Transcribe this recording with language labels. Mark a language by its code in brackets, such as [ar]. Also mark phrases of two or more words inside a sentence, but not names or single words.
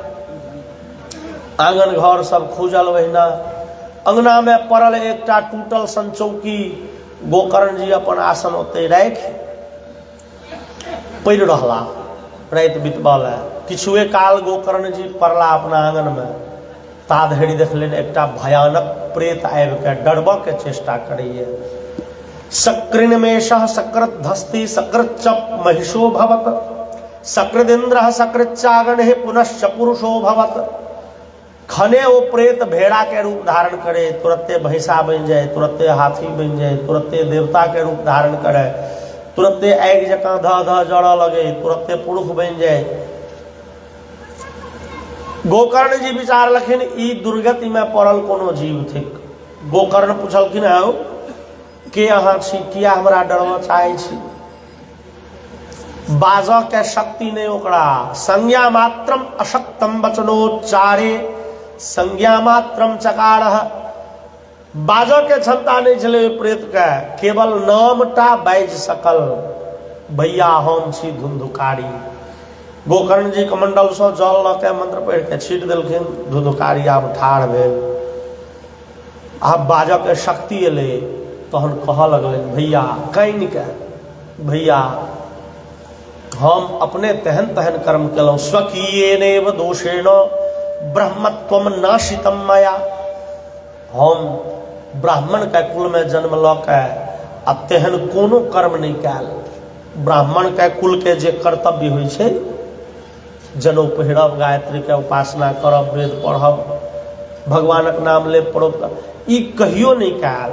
[mai] आंगन घर सब खुजल ओहिना, अंगना में पड़ल एकटा टूटल सन चौकी। गोकर्ण जी अपन आसन ओते राखि पड़ि रहला राति बितबऽ ले। किछुए काल गोकर्ण जी पड़ला अपना आंगन में, ता धरि देखलनि एकटा भयानक प्रेत आबि के डरबऽ के चेष्टा करैए। [sa] सकृन्मेषः सकृद्धस्ति सकृच्च महिषो भवत सकृदिन्द्रः सकृच्चागणः पुनश्च पुरुषो भवत। [mai] खने वो प्रेत भेड़ा के रूप धारण करे, तुरंते भैंसा बन जाए, तुरंते हाथी बन जाए, तुरंते देवता के रूप धारण करे, तुरंते आगि जकाँ ध ध जड़ऽ लगे, तुरंते पुरुष बन जाए। गोकर्ण जी विचार लखिन ई दुर्गति में पड़ल कोनो जीव थिक। गोकर्ण पूछलखिन हौ के अहाँ छी, किया हमरा डरबऽ चाहै छी? बाजऽ के शक्ति नहीं ओकरा। [sa] संज्ञा मात्रम अशक्तम वचनोच्चारे संज्ञा मात्रम चकारः। [mai] बाजऽ के क्षमता नहीं छलै प्रेत के, केवल नामटा बाजि सकल, भैया हम छी धुंधुकारी। गोकर्ण जी कमंडल से जल ल के मंत्र पढ़ के छीट देलखिन, धुंधुकारी आब ठाढ़ भेल। आब बाजऽ के शक्ति एलै, तहन कहऽ लगलनि भैया कनि के, भैया हम अपने तेहन तेहन कर्म केलहुँ, [sa] स्वकीयेनेव दोषेण ब्रह्मत्वम नाशितम मया। [mai] हम ब्राह्मण के कुल में जन्म ल के आ तेहन कोनो कर्म नहीं कैल। ब्राह्मण के कुल के जे कर्तव्य होइ छै, जनेऊ पहिरब, गायत्री के उपासना करब, वेद पढ़ब, भगवानक नाम लेब पड़ब, ई कहियो नहीं कैल।